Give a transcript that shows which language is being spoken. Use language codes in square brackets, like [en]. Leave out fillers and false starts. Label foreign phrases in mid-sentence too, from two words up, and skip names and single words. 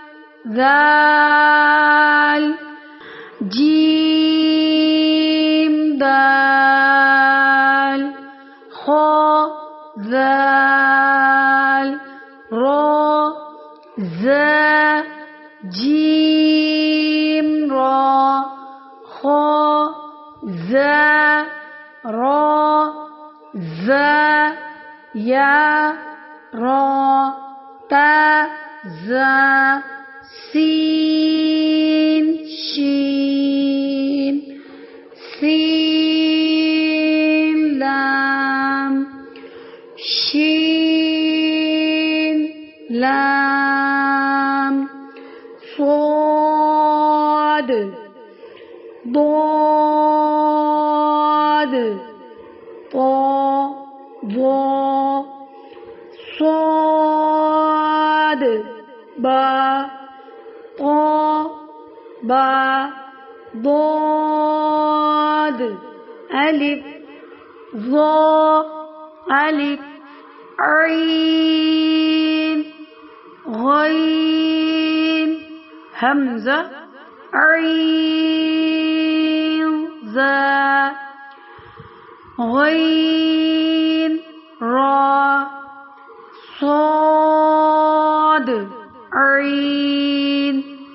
[ar] ذال جیم دال خا ذال را ذا جیم را خا ذا را ذا یا را تا ذا سین شین سین لام شین لام صاد ضاد طا ظا صاد با طا با ضاد الف ظا الف عين غين همزة عين ذا غين را صاد عين